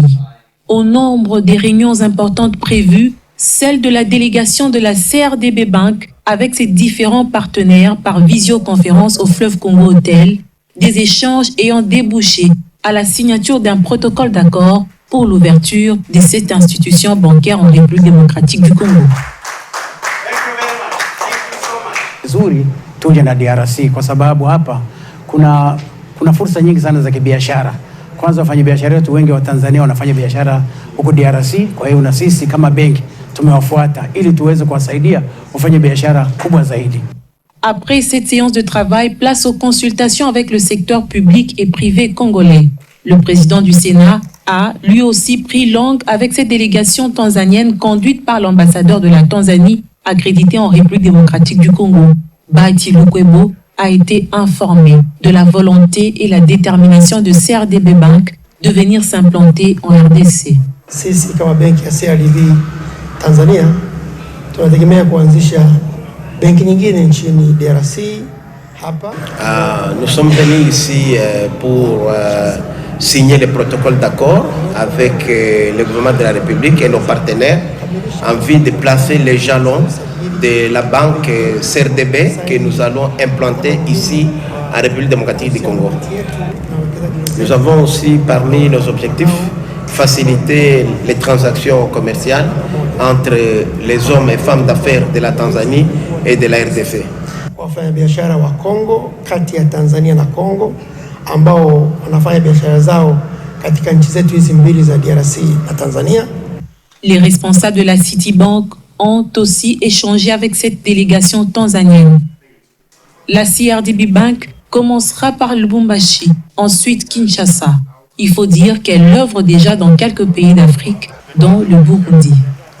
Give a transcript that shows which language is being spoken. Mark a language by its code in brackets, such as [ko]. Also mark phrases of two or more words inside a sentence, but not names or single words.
[fr] Au nombre des réunions importantes prévues, celle de la délégation de la CRDB Bank avec ses différents partenaires par visioconférence au Fleuve Congo Hotel, des échanges ayant débouché à la signature d'un protocole d'accord pour l'ouverture de cette institution bancaire en République démocratique du Congo. [sw] Zuri tuje na DRC kwa sababu hapa kuna fursa nyingi sana za kibiashara. Kwanza wafanyabiashara wetu wengi wa Tanzania wanafanya biashara huko DRC, kwa hiyo na sisi kama benki tumewafuata ili tuweze kuwasaidia wafanye biashara kubwa zaidi. [fr] Après cette séance de travail, place aux consultations avec le secteur public et privé congolais. Le président du Sénat a lui aussi pris langue avec cette délégation tanzanienne conduite par l'ambassadeur de la Tanzanie accrédité en République démocratique du Congo. Bahati Lukwebo a été informé de la volonté et la détermination de CRDB Bank de venir s'implanter en RDC. [sw] Sisi kama benki ya CRDB Tanzania tunategemea kuanzisha benki nyingine nchini DRC hapa. [fr] Nous sommes venus ici pour signer le protocole d'accord avec le gouvernement de la République et nos partenaires en vue de placer les jalons de la banque CRDB que nous allons implanter ici en République démocratique du Congo. Nous avons aussi parmi nos objectifs faciliter les transactions commerciales entre les hommes et femmes d'affaires de la Tanzanie et de la RDC. [sw] Wafanyabiashara wa Kongo kati ya Tanzania na Kongo ambao wanafanya biashara zao katika nchi zetu hizi mbili za DRC na Tanzania. [fr] Les responsables de la Citibank ont aussi échangé avec cette délégation tanzanienne. La CRDB Bank commencera par Lubumbashi, ensuite Kinshasa. Il faut dire qu'elle œuvre déjà dans quelques pays d'Afrique, dont le Burundi.